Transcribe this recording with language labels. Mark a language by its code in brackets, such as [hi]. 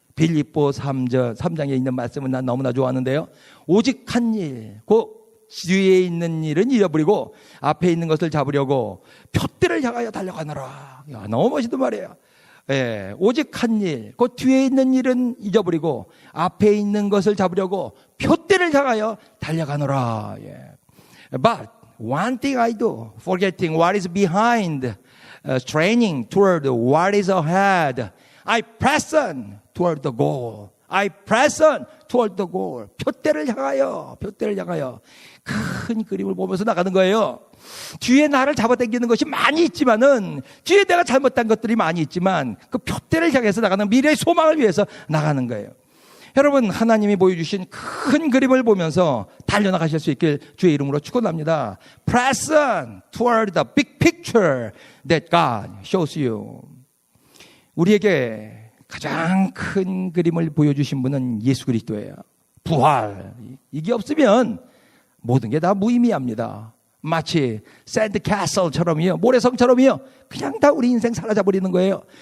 [ko] 빌립보 3장에 있는 말씀은 난 너무나 좋아하는데요, 오직 한 일, 그 뒤에 있는 일은 잃어버리고 앞에 있는 것을 잡으려고 표대를 향하여 달려가노라. 야, 너무 멋있는 말이에요. 예, 오직 한 일, 그 뒤에 있는 일은 잊어버리고 앞에 있는 것을 잡으려고 표대를 향하여 달려가노라. 예. [en] But one thing I do, forgetting what is behind, straining toward what is ahead, I press on toward the goal. I press on toward the goal. [ko] 표대를 향하여. 큰 그림을 보면서 나가는 거예요. 뒤에 나를 잡아당기는 것이 많이 있지만은, 뒤에 내가 잘못한 것들이 많이 있지만, 그 표대를 향해서 나가는 미래의 소망을 위해서 나가는 거예요. 여러분, 하나님이 보여주신 큰 그림을 보면서 달려나가실 수 있길 주의 이름으로 축원합니다. [en] Press on toward the big picture that God shows you. [ko] 우리에게 가장 큰 그림을 보여주신 분은 예수 그리스도예요. 부활. 이게 없으면 모든 게 다 무의미합니다. 마치 샌드캐슬처럼이요, 모래성처럼이요, 그냥 다 우리 인생 사라져 버리는 거예요.